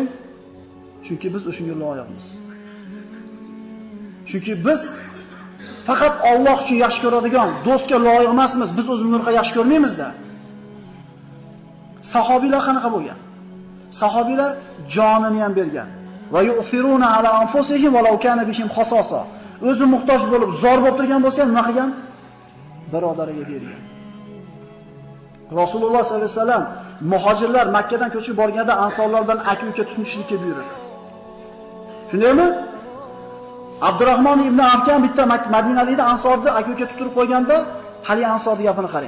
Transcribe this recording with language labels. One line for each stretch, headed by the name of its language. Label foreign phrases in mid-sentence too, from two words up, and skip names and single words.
Uzbek: Chunki biz o'shunga loyiqmiz. Chunki biz faqat Alloh uchun yaxshi ko'radigan do'stga loyiq emasmiz. Biz o'zimizni yaxshi ko'rmaymiz-da. Sahobiylar qanaqa bo'lgan? Sahobiylar jonini ham bergan.
Arabic: ويؤثرون على أنفسهم ولو كان بهم خصاصة.
Uzbek: O'zi muhtoj bo'lib, zor bo'lib turgan bo'lsa ham nima qilgan? Birodariga bergan. Rasululloh
Arabic: صلى الله عليه وسلم
Uzbek: muhojirlar Makka dan ko'chib borganda ansorlar bilan aka-uka tutinishlikka buyurdi. Shundaymi? Abdurrahmon ibn Afkan bitta Madinalikda ansorni aka-uka tutirib qo'yganda, hali ansorning gapini qarang.